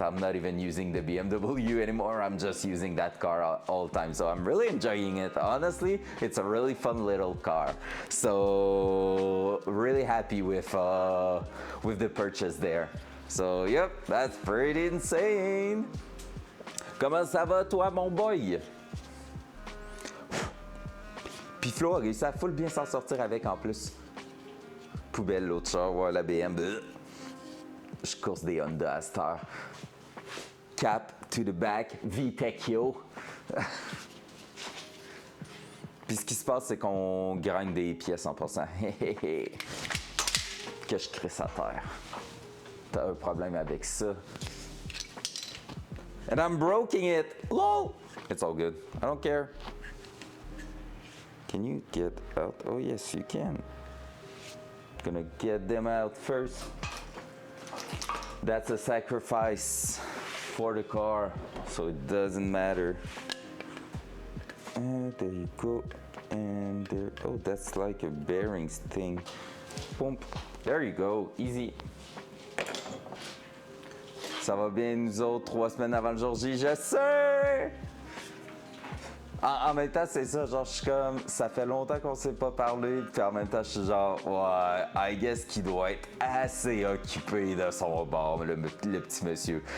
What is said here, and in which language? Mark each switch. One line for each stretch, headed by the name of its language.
English: I'm not even using the BMW anymore. I'm just using that car all the time. So I'm really enjoying it. Honestly, it's a really fun little car. So really happy with the purchase there. So yep, that's pretty insane.
French: Comment ça va toi mon boy? Puis Flo a réussi à full bien s'en sortir avec en plus. Poubelle l'autre char, ouais, la BM. Je course des Honda à cette heure.
English: Cap to the back, VTEC yo.
French: Puis ce qui se passe, c'est qu'on gagne des pièces en passant. Que je crisse à terre. T'as un problème avec ça.
English: And I'm broking it. LOL! It's all good. I don't care. Can you get out? Oh yes, you can. Gonna get them out first. That's a sacrifice for the car, so it doesn't matter. And there you go. And there, oh, that's like a bearings thing. Boom. There you go, easy.
French: Ça va bien nous autres 3 semaines avant le jour J, je sais! En même temps, c'est ça, genre, je suis comme, ça fait longtemps qu'on s'est pas parlé, puis en même temps, je suis genre, ouais,
English: I guess
French: qu'il doit être assez occupé de son bord, le petit monsieur.